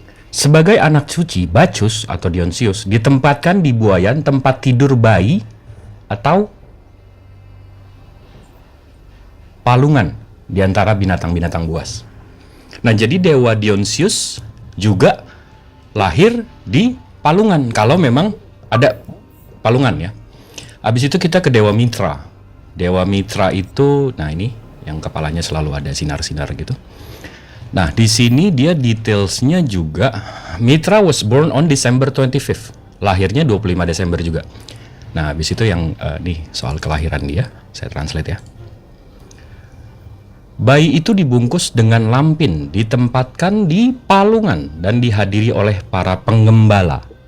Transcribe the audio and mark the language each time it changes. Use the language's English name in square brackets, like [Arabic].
[Indonesian] Sebagai anak suci, Bacchus atau Dionysius ditempatkan di buayan tempat tidur bayi atau palungan di antara binatang-binatang buas. Nah, jadi dewa Dionysius juga lahir di palungan kalau memang ada palungan ya. Habis itu kita ke Dewa Mitra. Dewa Mitra itu, nah ini yang kepalanya selalu ada sinar-sinar gitu. Nah, di sini dia detailsnya juga [English] Mitra was born on December 25th. [Indonesian] Lahirnya 25 Desember juga. Nah, habis itu yang nih soal kelahiran dia, saya translate ya. Bayi itu dibungkus dengan lampin, ditempatkan di palungan dan dihadiri oleh para penggembala.